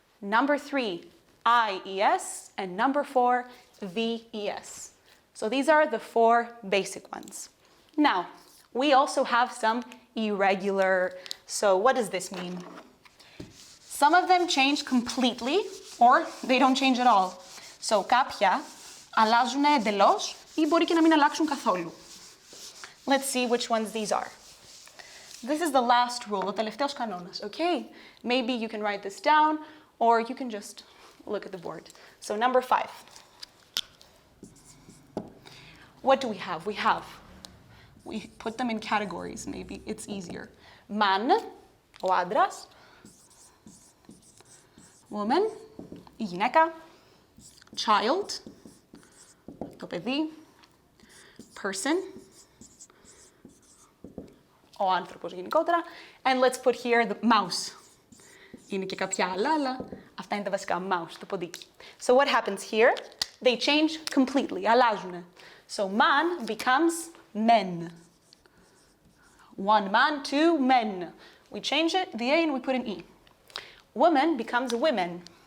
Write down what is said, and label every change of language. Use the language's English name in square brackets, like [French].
[English] Number 3, I-E-S. And number 4, V-E-S. So these are the 4 basic ones. Now, we also have some irregular. So what does this mean? Some of them change completely, or they don't change at all. [Greek] So κάποια αλλάζουν εντελώς ή μπορεί και να μην αλλάξουν καθόλου. [English] Let's see which ones these are. This is the last rule, [Greek] ο τελευταίος κανόνας, [English] okay? Maybe you can write this down, or you can just look at the board. So number 5. What do we have? We put them in categories, maybe it's easier. [Greek] Man, ο άντρας. Woman, η γυναίκα. Child, το παιδί. Person, ο άνθρωπος γενικότερα. [English] And let's put here the mouse. [Greek] Είναι και κάποια άλλα, αλλά αυτά είναι τα βασικά. Mouse, το ποντίκι. [English] So what happens here? They change completely. [Greek] Αλλάζουν. [English] So man becomes men. 1 man, 2 men. We change it, the A, and we put an E. Woman becomes women.